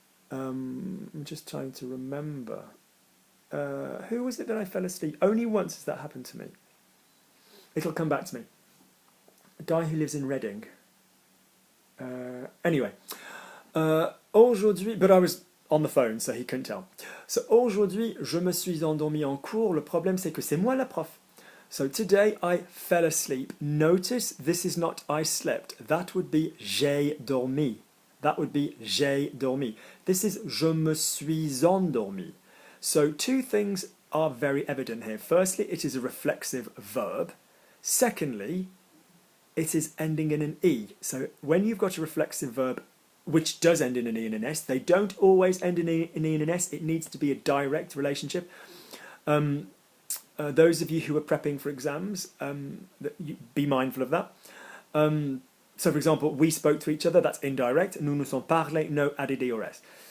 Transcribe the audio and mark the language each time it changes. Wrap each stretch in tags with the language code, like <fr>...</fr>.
<en>I'm just trying to remember. Who was it that I fell asleep? Only once has that happened to me. It'll come back to me. A guy who lives in Reading. Anyway. Aujourd'hui, but I was on the phone, so he couldn't tell.</en> <fr>So, aujourd'hui, je me suis endormi en cours. Le problème, c'est que c'est moi la prof.</fr> <en>So, today I fell asleep. Notice this is not I slept. That would be</en> <fr>j'ai dormi.</fr> <en>That would be</en> <fr>j'ai dormi.</fr> <en>This is</en> <fr>je me suis endormi.</fr> <en>So two things are very evident here. Firstly, it is a reflexive verb. Secondly, it is ending in an E. So when you've got a reflexive verb which does end in an E and an S, they don't always end in an E and an S. It needs to be a direct relationship. Those of you who are prepping for exams, be mindful of that. So for example, we spoke to each other, that's indirect.</en> <fr>Nous nous sommes parlé,</fr> <en>no ADD or S.</en>